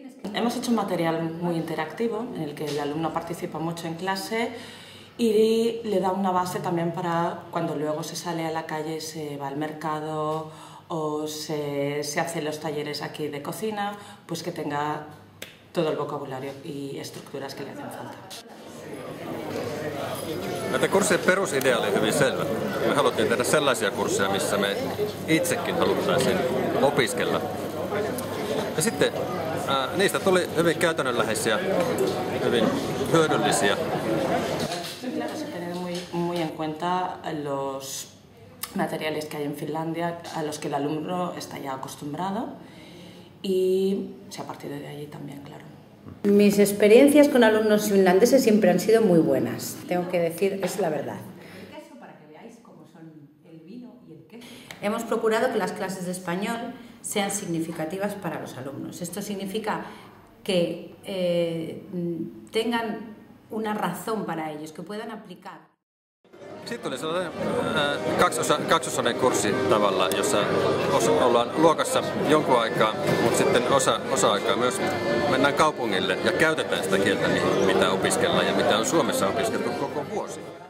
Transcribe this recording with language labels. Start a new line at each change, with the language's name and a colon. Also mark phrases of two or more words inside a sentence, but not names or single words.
Spanish: hemos hecho un material muy interactivo en el que el alumno participa mucho en clase y le da una base también para cuando luego se sale a la calle, se va al mercado o se hace los talleres aquí de cocina, pues que tenga todo el vocabulario y estructuras que le hacen falta.
Finnish: Näitä kurssien perusidea oli hyvin selvä. Me haluttiin tehdä sellaisia kursseja, missä me itsekin haluttaisiin opiskella. Ja sitten niistä tuli hyvin käytännönläheisiä, hyvin hyödyllisiä.
Spanish: Se tener muy en cuenta los materiales que hay en Finlandia a los que el alumno está ya acostumbrado y a partir de allí también, claro. Mis experiencias con alumnos finlandeses siempre han sido muy buenas, tengo que decir, es la verdad. Para que veáis cómo son el vino y el queso. Hemos procurado que las clases de español sean significativas para los alumnos. Esto significa que tengan una razón para ellos, que puedan aplicar.
Finnish: Sitten tuli sellainen kaksosainen kurssi tavalla, jossa ollaan luokassa jonkun aikaa, mutta sitten osa-aikaa myös mennään kaupungille ja käytetään sitä kieltä, mitä opiskellaan ja mitä on Suomessa opiskeltu koko vuosi.